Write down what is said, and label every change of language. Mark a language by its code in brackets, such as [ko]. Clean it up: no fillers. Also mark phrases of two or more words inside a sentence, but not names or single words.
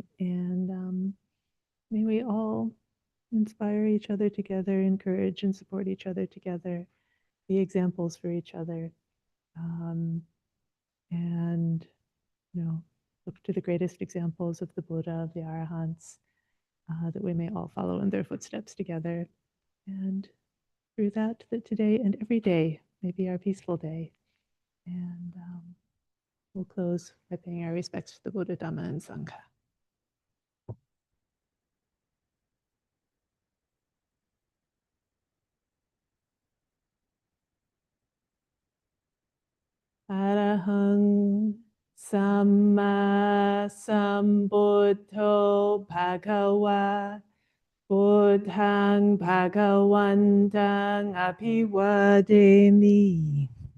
[en] And may we all inspire each other together, encourage and support each other together, be examples for each other, and look to the greatest examples of the Buddha, of the Arahants, that we may all follow in their footsteps together. And through that, that today and every day may be our peaceful day. And we'll close by paying our respects to the Buddha, Dhamma, and Sangha. [pi] Arahang Samma Sambuddho Bhagava Buddhang Bhagavantang Abhivademi